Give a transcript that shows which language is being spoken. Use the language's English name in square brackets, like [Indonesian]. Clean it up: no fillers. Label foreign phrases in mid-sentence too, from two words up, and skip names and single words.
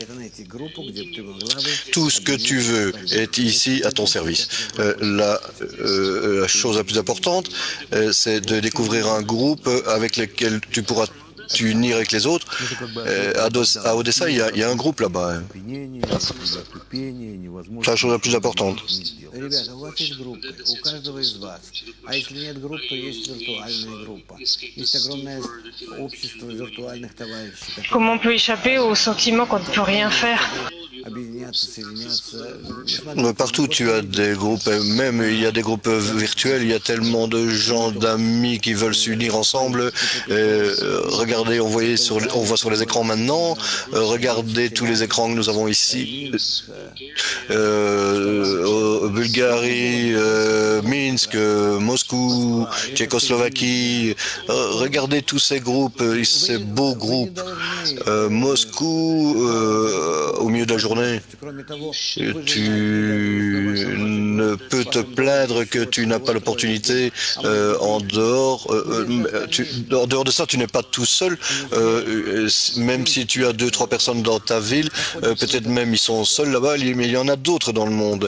[French] Tout ce que tu veux est ici à ton service. La chose la plus importante, c'est de découvrir un groupe avec lequel tu pourras t'unir avec les autres. À Odessa, il y a un groupe là-bas. [Russian] Опьянение, отупение, невозможно [French] C'est la chose la plus importante. [Russian] ничего не сделать. Ребята, у вас есть группы, у каждого из вас. А если нет групп, то есть виртуальная группа. Есть огромное общество виртуальных товарищей, которые [French] Comment on peut échapper au sentiment qu'on ne peut rien faire? [Russian] объединяться, соединяться. [French] Partout, tu as des groupes, même il y a des groupes virtuels, il y a tellement de gens, d'amis qui veulent s'unir ensemble. Regardez, on voit sur les écrans maintenant, regardez tous les écrans que nous avons ici. Bulgarie, Minsk, Moscou, Tchécoslovaquie. Regardez tous ces groupes, ces beaux groupes. Moscou, au milieu de la journée. [Russian] Кроме того, [French] Tu ne peux te plaindre que tu n'as pas l'opportunité en dehors de ça, tu n'es pas tout seul. Même si tu as 2-3 personnes dans ta ville, peut-être même ils sont seuls là-bas, mais il y en a d'autres dans le monde.